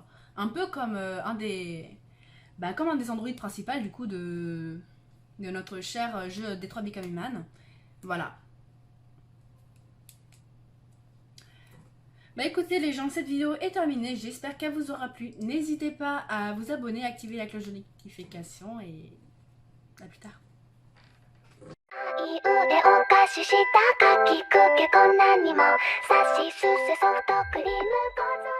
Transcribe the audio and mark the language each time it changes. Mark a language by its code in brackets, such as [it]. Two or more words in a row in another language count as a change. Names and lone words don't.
[fr] Un peu comme un des androïdes principaux du coup de notre cher jeu Detroit Become Human. Voilà. Bah écoutez les gens, cette vidéo est terminée, j'espère qu'elle vous aura plu. N'hésitez pas à vous abonner, activer la cloche de notification et à plus tard. [ja] い腕を貸ししたかきくけこんなにもさしすせソフトクリーム。